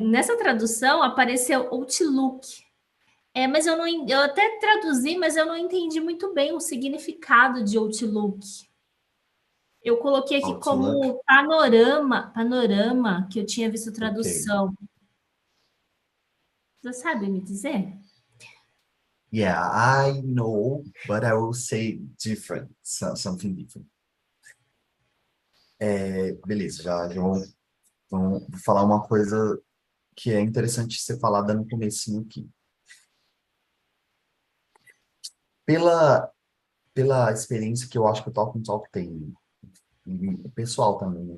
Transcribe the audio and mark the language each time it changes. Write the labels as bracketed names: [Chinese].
[Portuguese] Nessa tradução apareceu Outlook. Mas eu até traduzi, mas eu não entendi muito bem o significado de Outlook. Eu coloquei aqui como panorama, que eu tinha visto tradução. Você sabe me dizer? [English] Yeah, I know, but I will say different, something different. [Portuguese] Beleza, já vou falar uma coisa que é interessante ser falada no comecinho aqui. Pela experiência que eu acho que o Talk and Talk tem, e pessoal também, né?